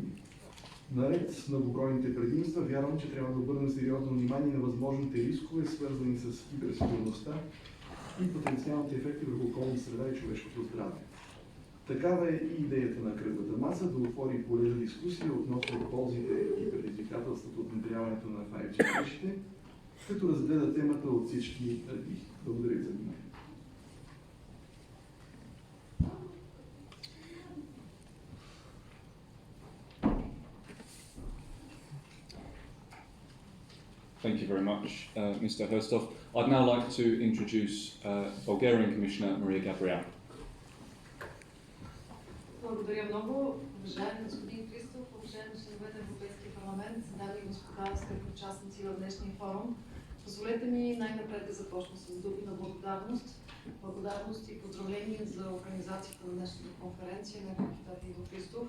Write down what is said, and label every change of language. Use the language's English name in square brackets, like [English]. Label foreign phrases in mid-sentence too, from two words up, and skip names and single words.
[Bulgarian] Наред с многобройните предимства, вярвам, че трябва да обърнем сериозно внимание на възможните рискове, свързани с киберсигурността и потенциалните ефекти върху околната среда и човешкото здраве. Такава е и идеята на кръглата маса да отвори поле за дискусия относно ползите и предизвикателствата от внедряването на 5G мрежите, като разгледа темата от всички ъгли. Благодаря за вниманието. [English] Thank you very much, Mr. Hristov. I'd now like to introduce Bulgarian Commissioner Maria Gabriel. [Bulgarian] Благодаря много, уважаеми господин Христов, уважаеми членове на Европейския парламент, дами и господа, скъпи участници в днешния форум. Позволете ми най-напред да започна с думи на благодарност. Благодарност и поздравления за организацията на днешната конференция на депутат Иво Hristov.